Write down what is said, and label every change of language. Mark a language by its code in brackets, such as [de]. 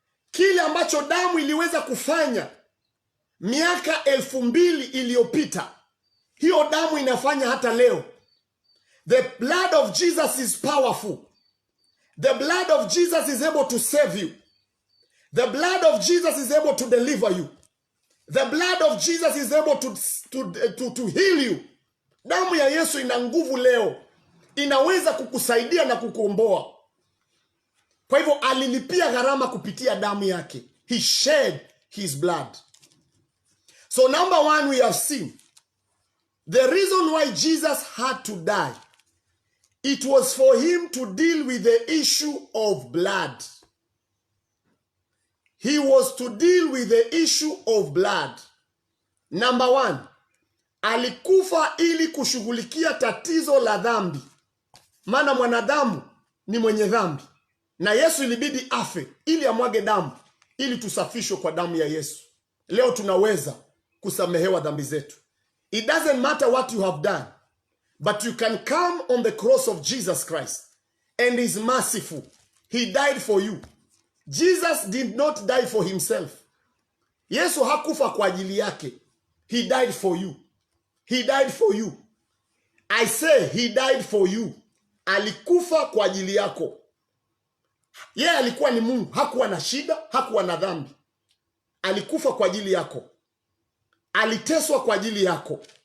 [sw] Kile ambacho damu iliweza kufanya miaka 2000 iliyopita, hiyo damu inafanya hata leo. [en] The blood of Jesus is powerful. The blood of Jesus is able to save you. The blood of Jesus is able to deliver you. The blood of Jesus is able to heal you. [sw] Damu ya Yesu ina nguvu leo. Inaweza kukusaidia na kukuomboa. Kwa hivyo alilipia gharama kupitia damu yake. [en] He shed his blood. So number one, we have seen the reason why Jesus had to die. It was for him to deal with the issue of blood. He was to deal with the issue of blood. Number one, [sw] alikufa ili kushughulikia tatizo la dhambi. Maana mwanadamu ni mwenye dhambi. Na Yesu ilibidi afe ili amwage damu, ili tusafishwe kwa damu ya Yesu. Leo tunaweza kusamehewa dhambi zetu. [en] It doesn't matter what you have done, but you can come on the cross of Jesus Christ, and he's merciful. He died for you. Jesus did not die for himself. [sw] Yesu hakufa kwa ajili yake. [en] He died for you. He died for you. I say he died for you. [sw] Alikufa kwa ajili yako. Yeye alikuwa ni Mungu, hakuwa na shida, hakuwa na dhambi. Alikufa kwa ajili yako. Aliteswa kwa ajili yako.